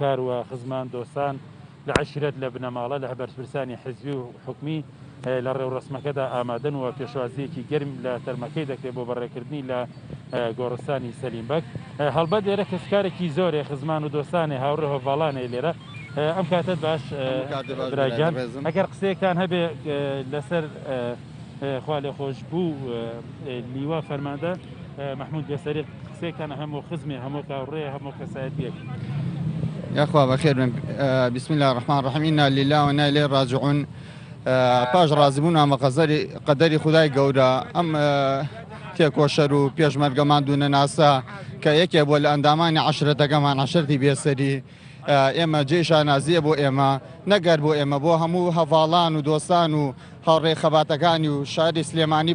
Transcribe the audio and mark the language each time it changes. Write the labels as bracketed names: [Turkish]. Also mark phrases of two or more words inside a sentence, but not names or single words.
[Central Kurdish] کار و خزمان دۆستان لە عەشیرەت لە بنەماڵە لە هەبەرپرسانی حزبی و حکومی لە ڕێوڕسمەکەدا ئامادەن و پێشوازیەکی گەرم لە تەرمەکەی دەکرێت بۆ بەڕێکردنی لە گۆڕستانی سەلیمبەگ هەڵبەت لێرە کەسکارێکی زۆرێ خزمان و دۆستانی هاوڕێ هۆڤاڵانێ لێرە ئەم کاتت باش براگیان ئەگەر قسەیەکتان هەبێ لەسەر خوا لێ خۆش بوو لیوا فەرماندە مەحموود بێسەری قسەیەکتان هەموو خزمێ هەموو هاوڕێ هەموو کەسایەتیەک یاخوا بەخێر [Arabic] بسم الله الرحمن الرحیم إنا لله وإنا إليه راجعون [Central Kurdish] پاش ڕازبوون ئەمە قەدەری خودای گەورە ئەم تێکۆشەر و پێشمەرگەمان دوونە ناسا کە یەکێ بۆ لە ئەندامانی عەشرەتەکەمان عەشرەتی بێسەری ئێمە جێشانازیە بۆ ئێمە نەگەر بۆ ئێمە بۆ هەموو هەڤاڵان و دۆستان و هاوڕێ خەباتەکانی و شاری سلێمانی